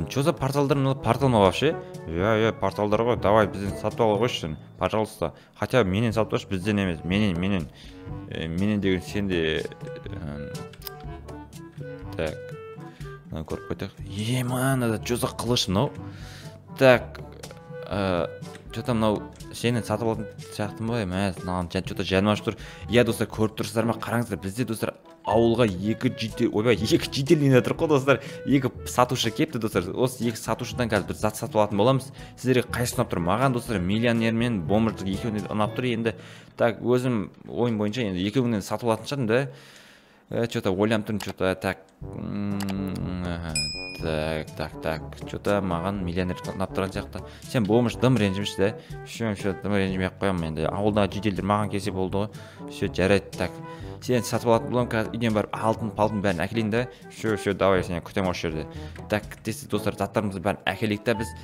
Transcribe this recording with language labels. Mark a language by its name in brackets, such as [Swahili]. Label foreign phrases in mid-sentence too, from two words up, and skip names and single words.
[Russian] Че за [Kazakh] порталдар? Портал ма вообще? Порталдар ғой. Давай бізден сатып ала қойшы, пожалуйста. Хотя менен сатып алшы, бізден емес. Менен деген сен де. Так. Көріп қойтақ. Мана, [Russian] че за [Kazakh] қылыш мынау? [Russian] Так. Что-то [Kazakh] мынау сенен сатып алатын сияқтым ба? Что-то жаным ашып тұр. Достар, көріп тұрсыздар ма? Қараңыздар, бізде достар ауылға екі жедел еніп жатыр ғой достар. Екі сатушы кепті достар. Осы екі сатушыдан қазір біз зат сатып алатын боламыз. Сіздерге қайсысы ұнап тұр? Маған достар миллионер мен бомждық екеуіне ұнап тұр енді. Так, өзім ойым бойынша енді екеуінен сатып алатын шығармын да. Что-то ойланып тұрмын, [Russian] что-то так. Так. [Kazakh] Что-то маған миллионер ұнап тұрған сияқты. Сен бомж дым ренжімеші да. Все, дым ренжімей-ақ қоямын енді. Ауылдағы жеделдер маған келсе болды ғой. Все, жарайды. Так. Сен сатып алатын боламын, қазір үйден барып алтын бәрін әкелейін да. [Russian] Все, давай, [Kazakh] сен күтемін осы жерде. Так, тез достар, заттарымызды бәрін әкелейік та біз.